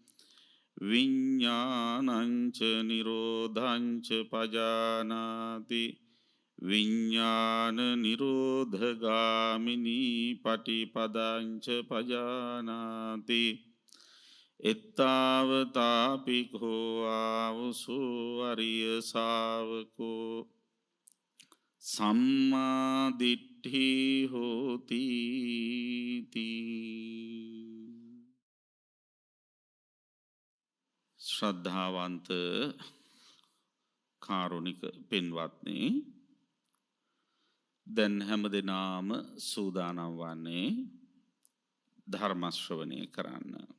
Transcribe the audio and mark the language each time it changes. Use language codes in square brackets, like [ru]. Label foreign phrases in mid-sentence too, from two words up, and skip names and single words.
[pi] විඤ්ඤාණං ච නිරෝධං ච පජානාති විඤ්ඤාණ නිරෝධගාමිනී පටිපදං ච පජානාති එත්තාවතාපිකෝ ආවුසෝ අරිය ශාවකෝ සම්මා දිට්ඨි හෝති ශ්‍රද්ධාවන්ත [si] කාරුණික පින්වත්නි, දැන් හැමදෙනාම සූදානම් වන්නේ ධර්ම ශ්‍රවණය කරන්න.